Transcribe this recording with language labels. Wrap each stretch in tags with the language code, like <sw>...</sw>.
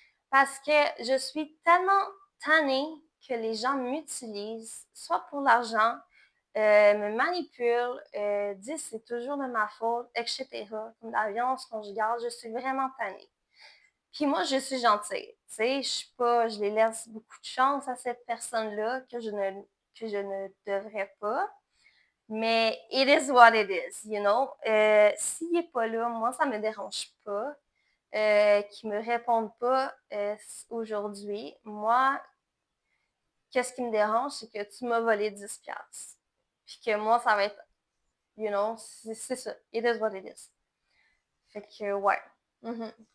<fr>Parce que je suis tellement tannée que les gens m'utilisent, soit pour l'argent, me manipulent, disent c'est toujours de ma faute, etc. Comme la violence conjugale, je suis vraiment tannée. Puis moi, je suis gentille. Tu sais, je les laisse beaucoup de chance à cette personne-là que je ne devrais pas.</fr> <en>Mais it is what it is, you know.</en> <fr>S'il n'est pas là, moi, ça ne me dérange pas. Qu'il ne me réponde pas aujourd'hui. Moi, qu'est-ce qui me dérange, c'est que tu m'as volé 10$. Puis que moi, ça va être,</fr> <en>you know,</en> <fr>c'est ça.</fr> <en>It is what it is.</en> <fr>Fait que, ouais. Mm-hmm.</fr>